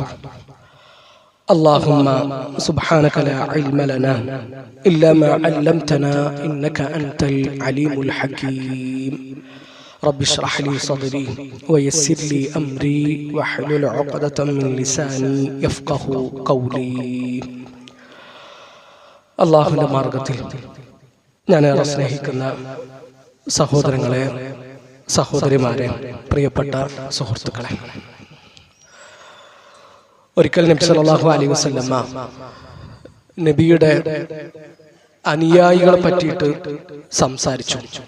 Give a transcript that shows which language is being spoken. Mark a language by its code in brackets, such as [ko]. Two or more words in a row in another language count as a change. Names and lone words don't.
[ar] اللهم سبحانك لا علم لنا إلا ما علمتنا إنك أنت العليم الحكيم. رب اشرح لي صدري ويسر لي أمري واحلل عقدة من لساني يفقه قولي. [ml] അള്ളാഹുവിൻ്റെ മാർഗത്തിൽ ഞാൻ ഏറെ സ്നേഹിക്കുന്ന സഹോദരങ്ങളെ, സഹോദരിമാരെ, പ്രിയപ്പെട്ട സുഹൃത്തുക്കളെ, ഒരിക്കൽ നബി [ar] صلى الله عليه وسلم [ml] നബിയുടെ അനുയായികളെ പറ്റിയിട്ട് സംസാരിച്ചു.